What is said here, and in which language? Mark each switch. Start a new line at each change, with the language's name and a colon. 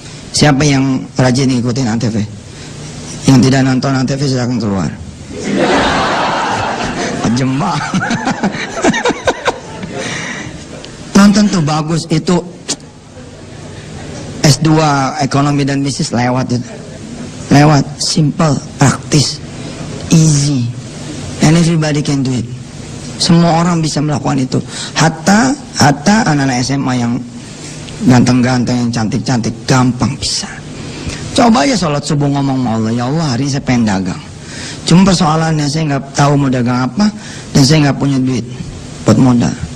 Indonesian: Siapa yang rajin ngikutin Antv? Yang tidak nonton Antv silakan keluar. Jembah. Nonton tuh bagus, itu S2 ekonomi dan bisnis lewat itu.
English: Lewat, simple, praktis, easy, and everybody can do it.
Indonesian: Semua orang bisa melakukan itu. Hatta anak-anak SMA yang ganteng-ganteng, yang cantik-cantik, gampang bisa. Coba aja sholat subuh ngomong sama Allah, ya Allah hari ini saya pengen dagang. Cuma persoalannya saya nggak tahu mau dagang apa, dan saya nggak punya duit buat modal.